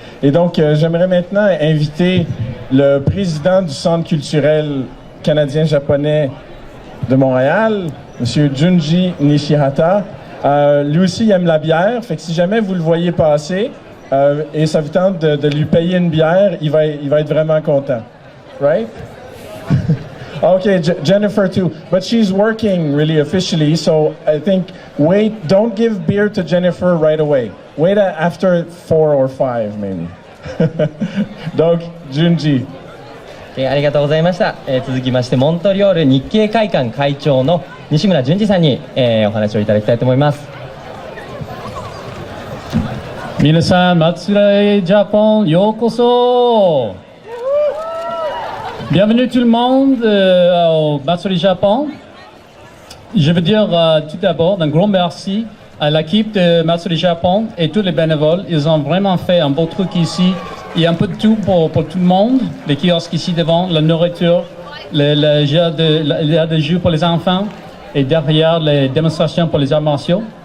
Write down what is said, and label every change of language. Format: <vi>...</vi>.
<fr>Et donc, j'aimerais maintenant inviter le président du Centre culturel canadien-japonais de Montréal, M. Junji Nishihata. Lui aussi, il aime la bière, fait que si jamais vous le voyez passer et ça vous tente de lui payer une bière, il va être vraiment content.</fr> <en>Right? Okay, Jennifer too, but she's working really officially, so I think don't give beer to Jennifer right away. Wait after 4 or 5 maybe. Donc, Junji.</en> <ja>ありがとうございました、続きましてモントリオール日系会館会長の西村淳二さんに、お話をいただきたいと思います。皆さん、Matsuri Japon, ようこそ。</ja> <fr>Bienvenue tout le monde au Matsuri Japon. Je veux dire tout d'abord un grand merci à l'équipe de Matsuri Japon et tous les bénévoles. Ils ont vraiment fait un beau truc ici. Il y a un peu de tout pour tout le monde. Les kiosques ici devant, la nourriture, le jeu de jeux pour les enfants et derrière les démonstrations pour les arts martiaux.</fr>